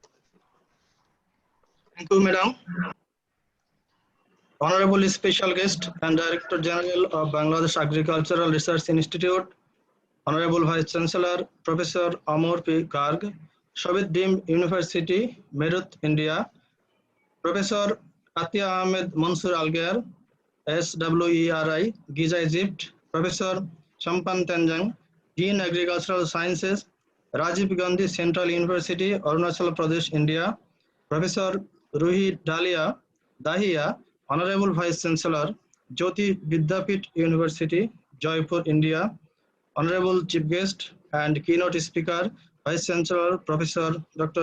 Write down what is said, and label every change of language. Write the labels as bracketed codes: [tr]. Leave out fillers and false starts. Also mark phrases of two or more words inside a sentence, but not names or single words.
[en] Thank you, Madam. Honorable Special Guest and Director General of Bangladesh Agricultural Research Institute, Honorable Vice Chancellor Professor Amar P. Garg, Shahid Deemed University, Meerut, India, Professor Atia Ahmed Mansoor Algar, SWERI, Giza, Egypt, Professor Champan Tanjang, Dean Agricultural Sciences, Rajiv Gandhi Central University, Arunachal Pradesh, India, Professor Ruhi Dahiya, Honorable Vice Chancellor, Jyoti Vidyapith University, Jaipur, India, Honorable Chief Guest and Keynote Speaker, Vice Chancellor, Professor Dr.